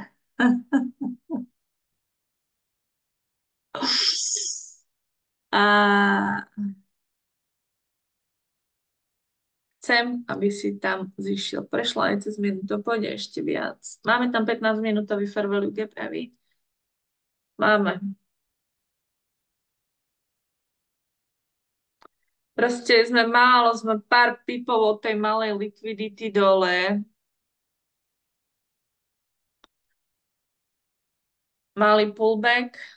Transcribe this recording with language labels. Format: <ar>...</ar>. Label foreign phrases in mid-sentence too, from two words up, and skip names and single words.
<sk>A chcem, aby si tam zišiel. Prešla aj cez minútu, pôjde ešte viac. Máme tam 15-minútový</sk> <en>fair value gap,</en> <sk>Evi? Máme. Proste sme pár pipov od tej malej likvidity dole. Malý pullback.</sk>